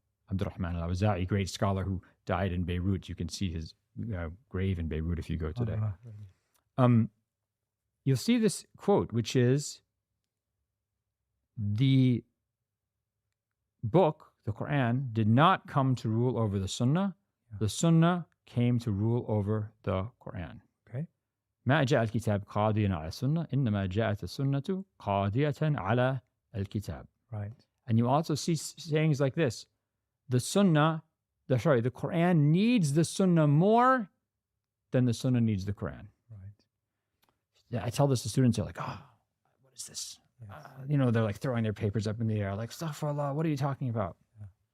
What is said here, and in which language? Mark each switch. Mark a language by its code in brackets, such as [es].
[en] Abdurrahman al-Awza'i, great scholar who died in Beirut. You can see his grave in Beirut if you go today. You'll see this quote, which is, the book, the Quran, did not come to rule over the Sunnah. The Sunnah came to rule over the Quran. Okay. [ar] ما جاء الكتاب قاضيا على السنة إنما جاءت السنة قاضية على الكتاب. [en] Right. And you also see sayings like this: the Quran needs the Sunnah more than the Sunnah needs the Quran. Yeah, I tell this to students. They're like, "Oh, what is this?" Yes. They're like throwing their papers up in the air, like, "Astaghfirullah, what are you talking about?" Yeah.